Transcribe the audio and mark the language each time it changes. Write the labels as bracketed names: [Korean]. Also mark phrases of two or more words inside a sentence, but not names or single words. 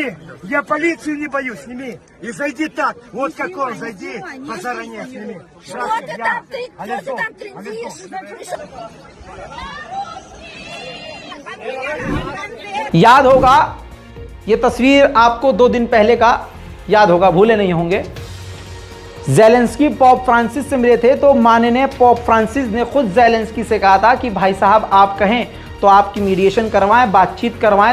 [Russian] Я полицию не боюсь, сними. И зайди так, вот как он, зайди, позаранее сними. Что ты там трындишь? [Hindi] याद होगा ये तस्वीर आपको 2 दिन पहले का याद होगा, भूले नहीं होंगे। ज़ेलेंस्की पॉप फ्रांसिस से मिले थे तो माननीय पॉप फ्रांसिस ने खुद ज़ेलेंस्की से कहा था कि भाई साहब आप कहें तो आपकी मीडिएशन करवाएं, बातचीत करवाएं।